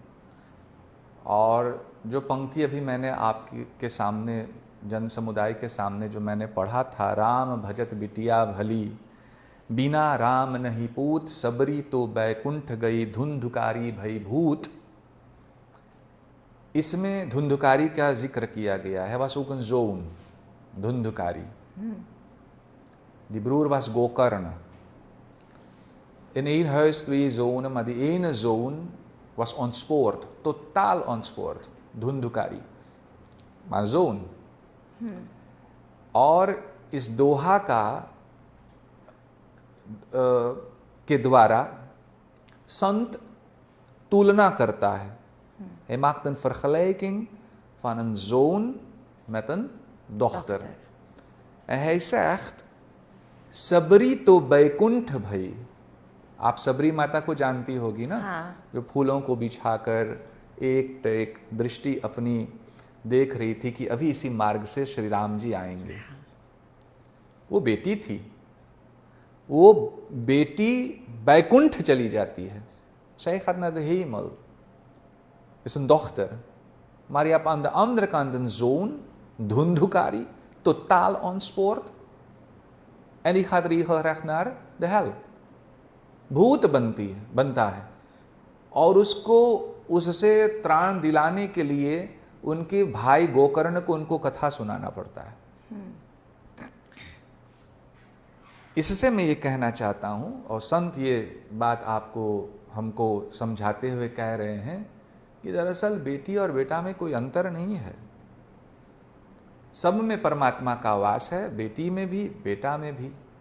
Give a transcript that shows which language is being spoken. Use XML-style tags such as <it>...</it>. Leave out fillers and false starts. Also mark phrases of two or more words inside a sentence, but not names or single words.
<hi>और जो पंक्ति अभी मैंने आपके सामने, जन समुदाय के सामने जो मैंने पढ़ा था, राम भजत बिटिया भली, बिना राम नहीं पूत, सबरी तो बैकुंठ गई, धुंधुकारी भई भूत। इसमें धुंधुकारी का जिक्र किया गया है,</hi> <nl>was ook een zoon, धुंधुकारी। Die broer was Gokarna. In één huis twee zonen, maar die ene zoon was ontspoord, totaal ontspoord, धुंधुकारी, maar zoon।</nl> <hi>और इस दोहा का के द्वारा संत तुलना करता है।</hi> <nl>Hij maakt een vergelijking van een zoon met een dochter. En hij zegt,</nl> <hi>सबरी तो बैकुंठ भई। आप सबरी माता को जानती होगी ना, जो फूलों को बिछाकर एक एक दृष्टि अपनी देख रही थी कि अभी इसी मार्ग से श्री राम जी आएंगे। वो बेटी थी, वो बेटी बैकुंठ चली जाती है।</hi> <nl>Zij gaat naar de hemel, is een dochter. Maar je hebt aan de andere kant een zoon, धुंधुकारी, totaal ontspoord. En die gaat regelrecht naar de hel,</nl> <hi>भूत बनता है। और उसको, उससे त्राण दिलाने के लिए उनके भाई गोकर्ण को उनको कथा सुनाना पड़ता है। इससे मैं ये कहना चाहता हूँ, और संत ये बात आपको, हमको समझाते हुए कह रहे हैं कि दरअसल बेटी और बेटा में कोई अंतर नहीं है, सब में परमात्मा का वास है, बेटी में भी बेटा में भी।</hi>